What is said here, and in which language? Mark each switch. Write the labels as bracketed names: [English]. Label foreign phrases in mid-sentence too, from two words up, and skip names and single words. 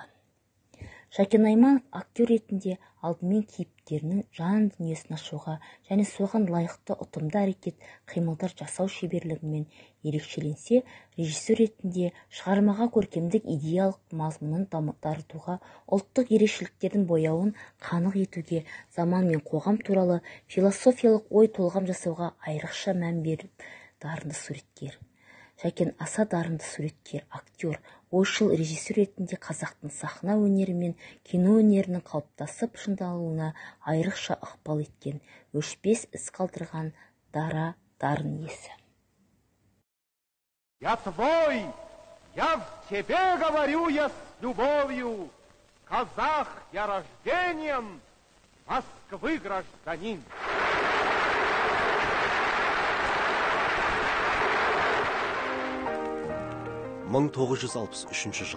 [Kazakh] Шәкен Айманов актер ретінде алдымен кейіпкерінің жан дүниесін ашуға және соған лайықты ұтымды әрекет қимылдар жасау шеберлігімен ерекшеленсе, режиссер ретінде шығармаға көркемдік идеялық мазмұнын дарытуға, ұлттық ерекшеліктердің бояуын қанық етуге, заман мен қоғам туралы философиялық ой толғам жасауға айрықша мән беріп дарынды суреткер. Шәкен аса дарынды суреткер, актер, ойшыл режиссер ретінде қазақтың сахна өнері мен кино өнерінің қалыптасып шыңдалуына айрықша ықпал еткен, өшпес із қалдырған дара дарын иесі. [Russian] Я твой, я в тебе говорю я с любовью, казах я рождением, Москвы гражданин. [Kazakh] 1963 жыл.